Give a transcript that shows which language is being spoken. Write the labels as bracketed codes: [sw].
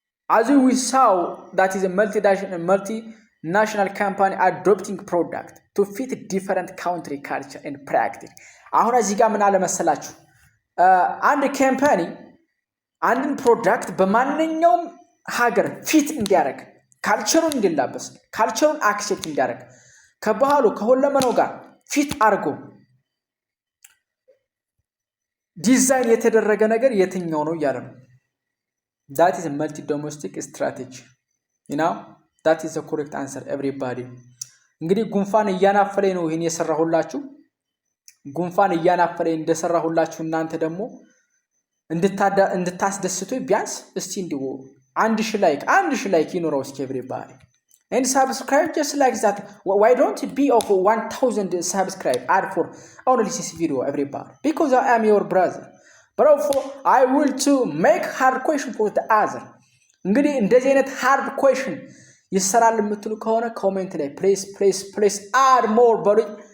[en] As we saw that is a multinational company adopting product to fit different country culture and practice. [am] አሁን እዚህ ጋር ምን አለ መሰላችሁ አንድ ካምፓኒ አንድን ፕሮዳክት በማንኛውም ሀገር ፊት እንዲያደርግ ካልቸሩን እንዲላበስ ካልቸሩን አክሴፕት እንዲያደርግ ከባህሉ ከሁለመናው ጋር ፊት አድርጎ ዲዛይን የተደረገ ነገር የትኛው ነው እያለ ነው። [en] that is a multi domestic strategy you know that is the correct answer everybody። [am] እንግዲህ ጉንፋን እያናፈለኝ ነው ይሄን የሰራሁላችሁ። ጉንፋን እያናፈለኝ እንደሰራሁላችሁ እናንተ ደግሞ እንድታስደስቱ ቢያንስ እስቲ እንዲው አንድ ሺህ ላይክ ይኖረው እስኪ [en] everybody and subscribe just like that. Why don't it be of 1000 subscribe add for only this video everybody because I am your brother bro I will to make hard question for the other። [am] እንግዲህ እንደዚህ አይነት hard question ይሰራል የምትሉ ከሆነ ኮሜንት ላይ [en] please add more buddy.